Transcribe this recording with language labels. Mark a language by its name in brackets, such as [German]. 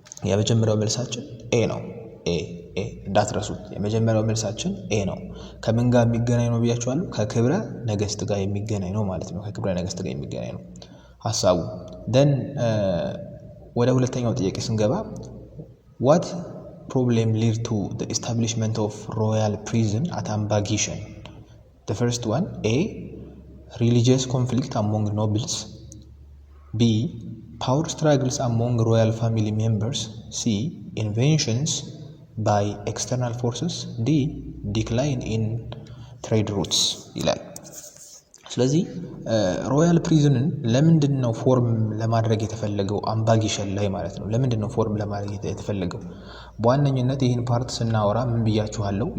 [Amharic] የመጀመሪያው መልሳችን ኤ ነው። ኤ እንዳትረሱት። የመጀመሪያው መልሳችን ኤ ነው። ከምን ጋር የሚገናኝ ነው ብያችኋለሁ? ከክብረ ነገስት ጋር የሚገናኝ ነው ማለት ነው። ከክብረ ነገስት ጋር የሚገናኝ ነው ሐሳቡ። then ወደ ሁለተኛው ጥያቄ ስንገባ [English] what problem lead to the establishment of royal prison at Ambagishan? The first one, A, religious conflict among nobles. B, power struggles among royal family members. C, inventions by external forces. D, decline in trade routes [Amharic] ይላል። ስለዚህ ሮያል ፕሪዝንን ለምንድነው ፎርም ለማድረግ የተፈለገው? አምባጊሸን ላይ ማለት ነው። ለምንድነው ፎርም ለማድረግ የተፈለገው? በዋነኝነት ይህን ፓርት ስናወራ ምን ብያችኋለሁ?